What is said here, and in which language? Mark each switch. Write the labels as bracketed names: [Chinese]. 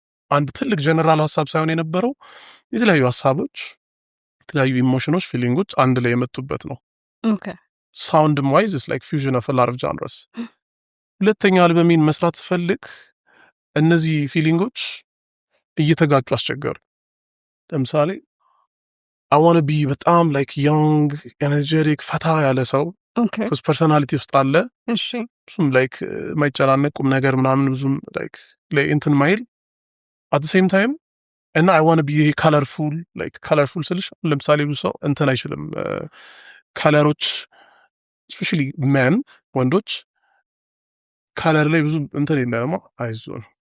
[Amharic] አንድ ትልቅ ጀነራል ሀሳብ ሳይሆን የነበረው የተለያዩ ሀሳቦች፣ የተለያዩ ኢሞሽኖች፣ ፊሊንጎች አንድ ላይ የመጡበት ነው። ሳውንድ ዋይዝ ኢስ ላይክ ፊውዥን ኦፍ አ ሎት ኦፍ ጃንርስ። ሁለተኛ አልበሜን መስራት ስፈልግ እነዚህ ፊሊንጎች እየተጋጩ አስቸገሩ። ለምሳሌ [English] I want to be [Amharic] በጣም [English] like young energetic [Amharic] ፈታ ያለ ሰው [English] Okay. because [Amharic] personality ውስጥ አለ እሺ እሱም like የማይጨናነቅ ቁም ነገር ምናምን ብዙም like እንትን ማይል [English] at the same time [Amharic] እና [English] I want to be colorful like colorful [Amharic] ስልሽ ለምሳሌ ብዙ ሰው እንትን አይችልም ከለሮች [English] especially men [Amharic] ወንዶች ከለር ላይ ብዙ እንትን የለም አይዞን